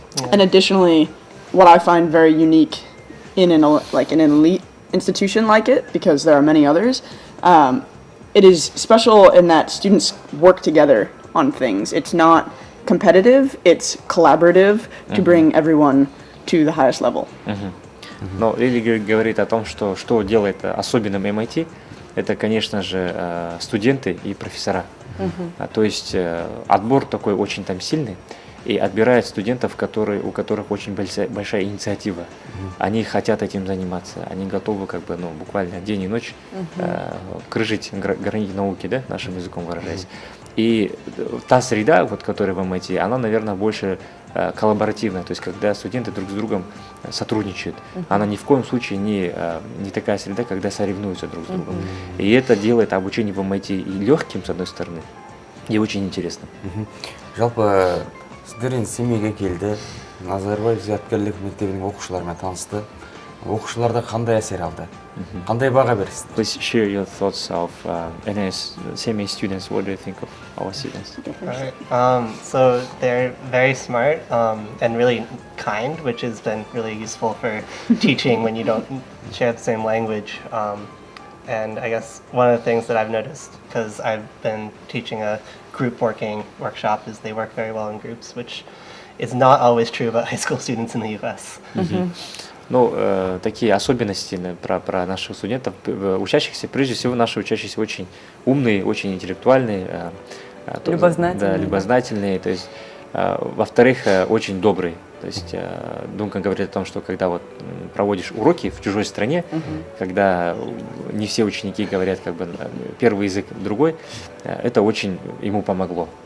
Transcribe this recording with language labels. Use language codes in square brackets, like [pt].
[en] And additionally, what I find very unique in an elite institution like it, because there are many others, it is special in that students work together on things. It's not competitive, it's collaborative to bring everyone to the highest level. [ru] Но Лили говорит о том, что делает особенным MIT, это, конечно же, студенты и профессора. То есть отбор такой очень там сильный, и отбирает студентов, у которых очень большая инициатива. Они хотят этим заниматься, они готовы как бы, буквально день и ночь крыжить границы науки, да, нашим языком выражаясь. И та среда, вот, которая в MIT, она, наверное, больше коллаборативная, то есть когда студенты друг с другом сотрудничают. Она ни в коем случае не такая среда, когда соревнуются друг с другом. И это делает обучение в MIT и легким, с одной стороны, и очень интересным. [kk] Жалпы сіздер енді Семейге келді, Назарбаев зияткерлік мектебінің оқушыларымен танысты. Оқушыларда қандай әсер алды? Қандай баға бересіз? [en] Please share your thoughts of NS Semei students. What do you think of our students? Alright. So they're very smart and really kind, which has been really useful for teaching when you don't share the same language. And I guess one of the things that I've noticed, because I've been teaching a group working workshop, is they work very well in groups, which is not always true about high school students in the US. [ru] Такие особенности про наших студентов, учащихся, прежде всего наши учащиеся очень умные, очень интеллектуальные, любознательные, то есть, во-вторых, очень добрые. То есть Дункан говорит о том, что когда вот проводишь уроки в чужой стране, когда не все ученики говорят как бы первый язык другой, это очень ему помогло.